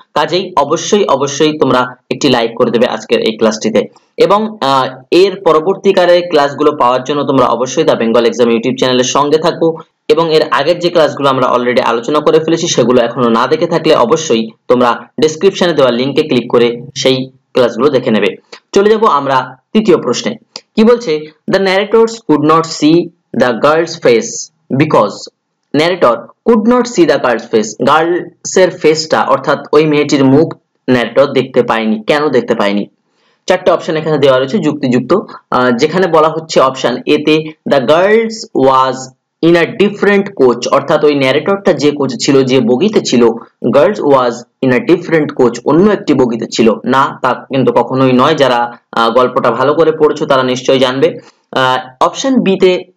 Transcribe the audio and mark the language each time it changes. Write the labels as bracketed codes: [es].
[bn] কাজেই অবশ্যই তোমরা একটি লাইক করে দেবে আজকের এই ক্লাসটিতে এবং এর পরবর্তীকালে ক্লাসগুলো পাওয়ার জন্য তোমরা অবশ্যই দা বেঙ্গল এক্সাম ইউটিউব চ্যানেলের সঙ্গে থাকো এবং এর আগের যে ক্লাসগুলো আমরা অলরেডি আলোচনা করে ফেলেছি সেগুলো এখনো না দেখে থাকলে অবশ্যই তোমরা ডেসক্রিপশনে দেওয়া লিংকে ক্লিক করে সেই ক্লাসগুলো দেখে নেবে। চলে যাব আমরা তৃতীয় প্রশ্নে। কি বলছে, [en] the narrators could not see the girl's face because narrator could not see the girl's face, girls [bn] এর ফেসটা অর্থাৎ ওই মেয়েটির মুখ narrator দেখতে পায়নি। কেন দেখতে পায়নি? 4টে অপশন এখানে দেওয়া রয়েছে যুক্তিযুক্ত, যেখানে বলা হচ্ছে অপশন এ তে [en] the girls was in a different coach, [bn] অর্থাৎ ওই ন্যারেটরটা যে কোচে ছিল, যে বগিতে ছিল, [en] girls was in a different coach, [bn] অন্য একটি বগিতে ছিল না, তা কিন্তু কখনোই নয়। যারা গল্পটা ভালো করে পড়ছো তারা নিশ্চয়ই জানবে। অপশন বি তে